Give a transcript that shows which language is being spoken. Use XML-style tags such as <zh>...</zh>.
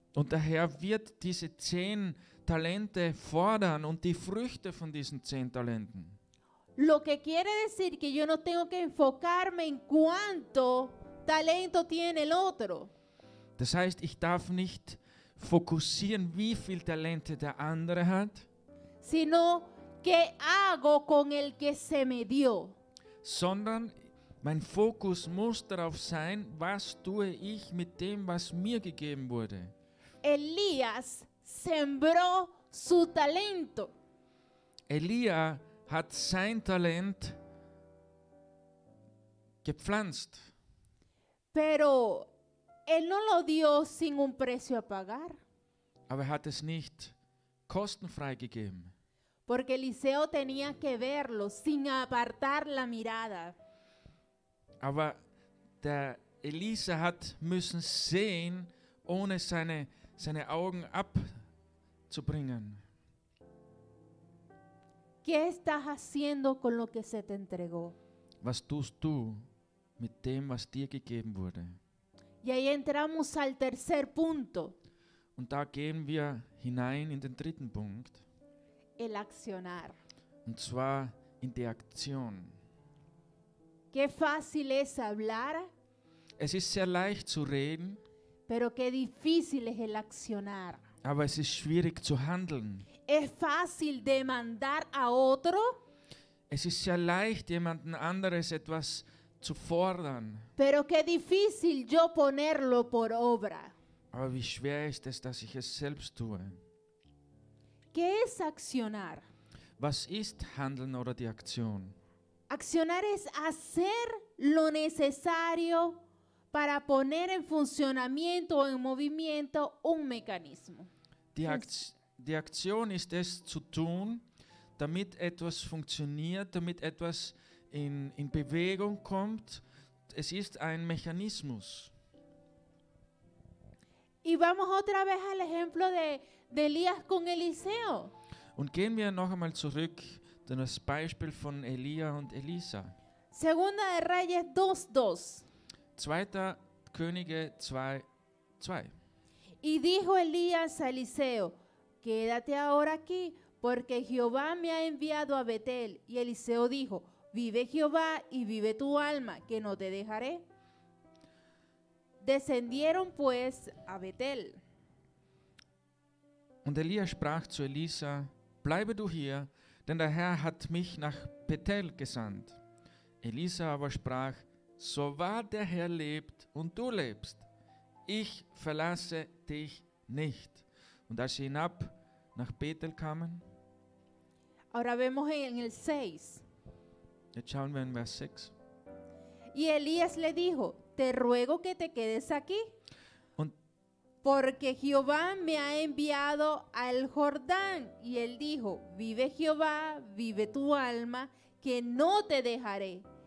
<de>und der Herr wird diese 10 Talente fordern und die Früchte von diesen 10 Talenten.</de> <es>Lo que quiere decir que yo no tengo que enfocarme en cuánto talento tiene el otro,</es> <de>Das heißt, ich darf nicht fokussieren, wie viel Talente der andere hat,</de> <es>sino qué hago con el que se me dio.</es> <de>sondern mein Fokus muss darauf sein, was tue ich mit dem, was mir gegeben wurde.</de> <es>Elías sembró su talento,</es> <de>Elia hat sein Talent gepflanzt,</de> <es>pero él no lo dio sin un precio a pagar,</es> <de>aber er hat es nicht kostenfrei gegeben.</de> <es>porque Eliseo tenía que verlo sin apartar la mirada.</es> <de>Aber der Elisa hat müssen sehen, ohne seine Augen abzubringen.</de> <es>¿Qué estás haciendo con lo que se te entregó?</es> <de>Was tust du mit dem, was dir gegeben wurde?</de> <es>Y ahí entramos al tercer punto,</es> <de>Und da gehen wir hinein in den dritten Punkt,</de> <es>el accionar.</es> <de>und zwar in die Aktion.</de> <es>Qué fácil es hablar,</es> <de>Es ist sehr leicht zu reden,</de> <es>pero qué difícil es el accionar.</es> <de>aber es ist schwierig zu handeln.</de> <es>Es fácil demandar a otro,</es> <de>Es ist sehr leicht, jemanden anderes etwas zu fordern.</de> <es>pero qué difícil yo ponerlo por obra.</es> <de>Aber wie schwer ist es, dass ich es selbst tue?</de> <es>¿Qué es accionar?</es> <de>Was ist Handeln oder die Aktion?</de> <es>Accionar es hacer lo necesario para poner en funcionamiento o en movimiento un mecanismo.</es> <de>Die Aktion ist es zu tun, damit etwas funktioniert, damit etwas in Bewegung kommt. Es ist ein Mechanismus.</de> <es>Y vamos otra vez al ejemplo de Elías con Eliseo.</es> <de>Und gehen wir noch einmal zurück zu das Beispiel von Elia und Elisa.</de> <es>Segunda de Reyes 2:2.</es> <de>2. Könige 2:2.</de> <es>Y dijo Elías a Eliseo, quédate ahora aquí, porque Jehová me ha enviado a Betel. Y Eliseo dijo, vive Jehová y vive tu alma, que no te dejaré. Descendieron pues a Betel.</es> <de>Und Elia sprach zu Elisa, bleibe du hier, denn der Herr hat mich nach Bethel gesandt. Elisa aber sprach, so wahr der Herr lebt und du lebst, ich verlasse dich nicht. Und als sie hinab nach Bethel kamen,</de> <es>Ahora vemos en el 6.</es> <de>jetzt schauen wir in Vers 6.</de> <es>Y Elías le dijo, te ruego que te quedes aquí,</es> <de>Und</de> <es>porque Jehová me ha enviado al Jordán. Y él dijo, vive Jehová, vive tu alma, que no te dejaré.</es>